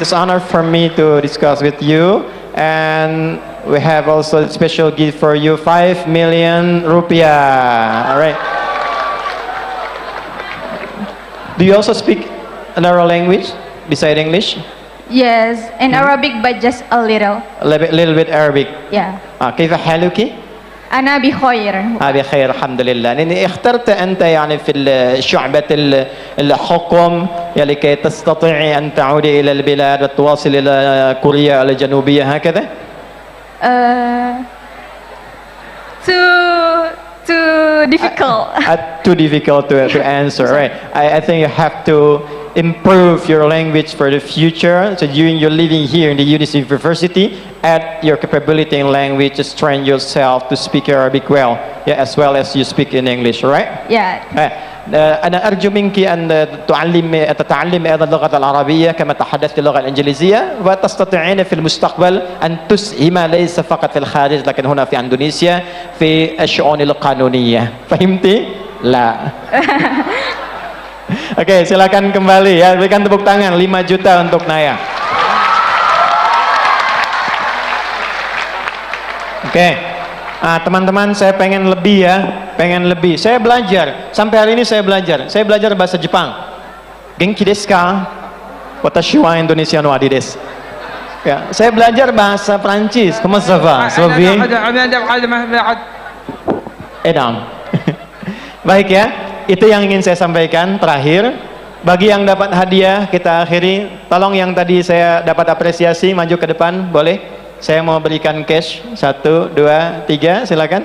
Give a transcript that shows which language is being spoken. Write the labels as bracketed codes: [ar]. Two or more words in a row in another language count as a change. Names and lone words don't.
[en] It's honor for me to discuss with you. And we have also a special gift for you, 5 million rupiah. All right. Do you also speak another language beside English? Yes, in Arabic but just a little. A little bit Arabic. Yeah. [ar] كيف حالك؟ أنا بخير. بخير الحمد لله. لأن اخترت أنت يعني في شعبة الحكم لكي تستطيعي أن تعودي إلى البلاد وتواصل إلى كوريا الجنوبية هكذا؟ [en] Too difficult. Too difficult to answer, right? I think you have to improve your language for the future. So during your living here in the university, add your capability in language to train yourself to speak Arabic well, yeah, as well as you speak in English, right? Yeah. [ar] أنا أرجو منك أن تتعلمي أيضا اللغة العربية كما تحدثت اللغة الإنجليزية وتستطيعين في المستقبل أن تسهم ليس فقط في الخارج لكن هنا في إندونيسيا في الشؤون القانونية. فهمتي؟ لا. [id] Oke, silakan kembali ya. Berikan tepuk tangan 5 juta untuk Naya. Oke. Teman-teman, saya pengen lebih ya, pengen lebih. Saya belajar, sampai hari ini saya belajar bahasa Jepang. [ja] Genki desu ka? Watashi wa Indonesia no adi desu. [id] Ya, saya belajar bahasa Prancis. [fr] Comment ça va? Ça va bien? [id] Edam. Baik ya, itu yang ingin saya sampaikan terakhir. Bagi yang dapat hadiah, kita akhiri. Tolong yang tadi saya dapat apresiasi, maju ke depan, boleh? Saya mau berikan cash 1, 2, 3, silakan.